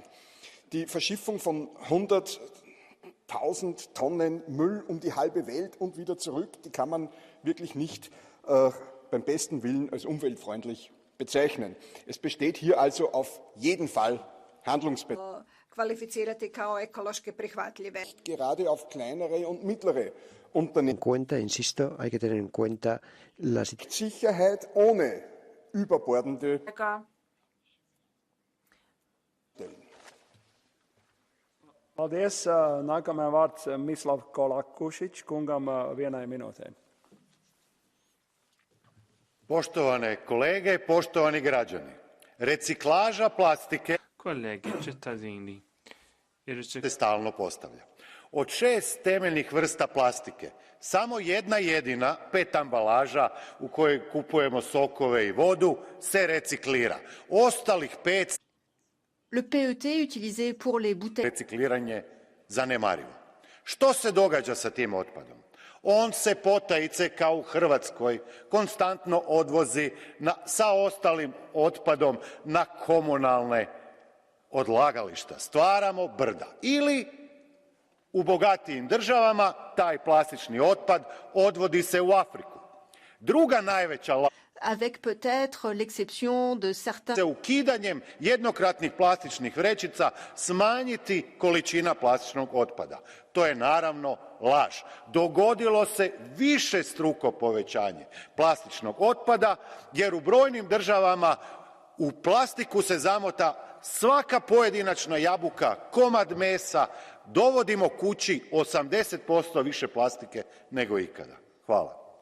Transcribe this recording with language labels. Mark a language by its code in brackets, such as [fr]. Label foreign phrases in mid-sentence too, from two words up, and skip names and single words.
[de] Die Verschiffung von 100.000 Tonnen Müll um die halbe Welt und wieder zurück, die kann man wirklich nicht beim besten Willen als umweltfreundlich bezeichnen. Es besteht hier also auf jeden Fall Handlungsbedarf. [hr] Kvalificirati kao ekološki prihvatljive. [de] Gerade auf kleinere und mittlere Unternehmen. [es] Insisto, hay que tener en cuenta la [de] Sicherheit ohne überbordende [lv] Paldies. Nākamais vārds Mislav Kolakušić kungam 1 minūtē. [hr] Poštovane kolege, poštovani građani, reciklaža plastike [it] Kolegi, cittadini, [hr] se stalno postavlja. Od 6 temeljnih vrsta plastike, samo jedna jedina PET ambalaža u kojoj kupujemo sokove i vodu se reciklira. Ostalih 5 [fr] Le PET utilisé pour les bouteilles. [hr] Recikliranje zanemarivo. Što se događa sa tim otpadom? On se potajice kao u Hrvatskoj konstantno odvozi sa ostalim otpadom na komunalne odlagališta. Stvaramo brda. Ili u bogatijim državama taj plastični otpad odvodi se u Afriku. Druga najveća [fr] avec peut-être l'exception de certains. [hr] Se ukidanjem jednokratnih plastičnih vrećica smanjiti količina plastičnog otpada. To je naravno laž. Dogodilo se višestruko povećanje plastičnog otpada jer u brojnim državama u plastiku se zamota svaka pojedinačna jabuka, komad mesa, dovodimo kući 80% više plastike nego ikada. Hvala.